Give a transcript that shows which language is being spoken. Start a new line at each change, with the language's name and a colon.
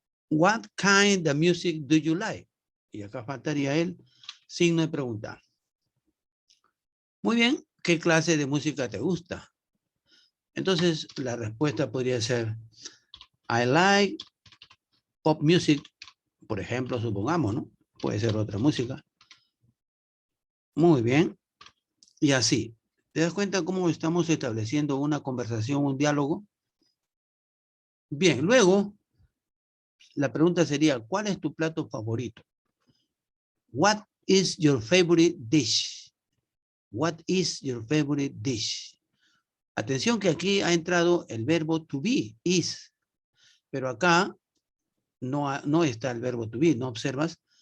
English: What kind of music do you like?
Spanish: Y acá faltaría el signo de pregunta. Muy bien, ¿qué clase de música te gusta? Entonces, la respuesta podría ser,
English: I like pop music,
Spanish: por ejemplo, supongamos, ¿no? Puede ser otra música. Muy bien. Y así. ¿Te das cuenta cómo estamos estableciendo una conversación, un diálogo? Bien, luego, la pregunta sería, ¿cuál es tu plato favorito?
English: What is your favorite dish? What is your favorite dish?
Spanish: Atención que aquí ha entrado el verbo to be, is. Pero acá no está el verbo to be, ¿no observas?